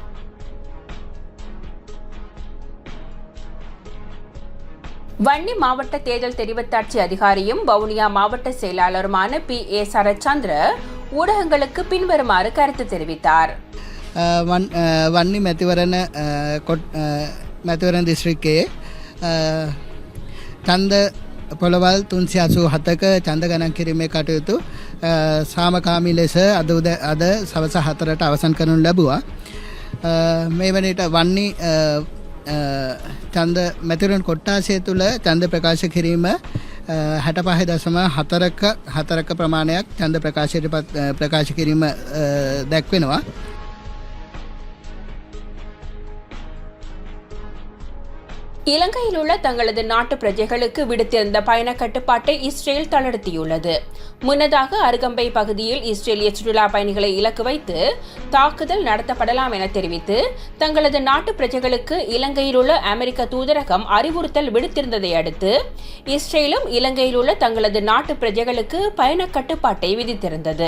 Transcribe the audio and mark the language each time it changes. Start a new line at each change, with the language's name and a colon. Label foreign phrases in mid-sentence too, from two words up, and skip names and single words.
Tamil: வன்னி மாவட்ட தேர்தல் தெரிவத்தாட்சி அதிகாரியும் வவுனியா மாவட்ட செயலாளருமான P.A. சரத்சந்திர ஊடகங்களுக்கு பின்வருமாறு கருத்து தெரிவித்தார்.
Sinhala: වන්නි මැතිවරණ මැතිවරණ දිස්ත්‍රික්කයේ ඡන්ද පොළවල් 387ක ඡන්ද ගණන් කිරීමේ කටයුතු සාමකාමී ලෙස අද සවස 4ට අවසන් කරනු ලැබුවා. මේ වනට වන්නේ ඡන්ද මැතිවරණ කොට්ටාසය තුළ ඡන්ද ප්‍රකාශ කිරීම 65.4ක ප්‍රමාණයක් ඡන්ද ප්‍රකාශ කිරීම දැක්වෙනවා.
Tamil: இலங்கையில் உள்ள தங்களது நாட்டு பிரஜைகளுக்கு விடுத்திருந்த பயண கட்டுப்பாட்டை இஸ்ரேல் தளர்த்தியுள்ளது. முன்னதாக அருகம்பை பகுதியில் இஸ்ரேலிய சுற்றுலா பயணிகளை இலக்கு வைத்து தாக்குதல் நடத்தப்படலாம் என தெரிவித்து தங்களது நாட்டு பிரஜைகளுக்கு இலங்கையில் உள்ள அமெரிக்க தூதரகம் அறிவுறுத்தல் விடுத்திருந்ததை அடுத்து இஸ்ரேலும் இலங்கையில் உள்ள தங்களது நாட்டு பிரஜைகளுக்கு பயண கட்டுப்பாட்டை விதித்திருந்தது.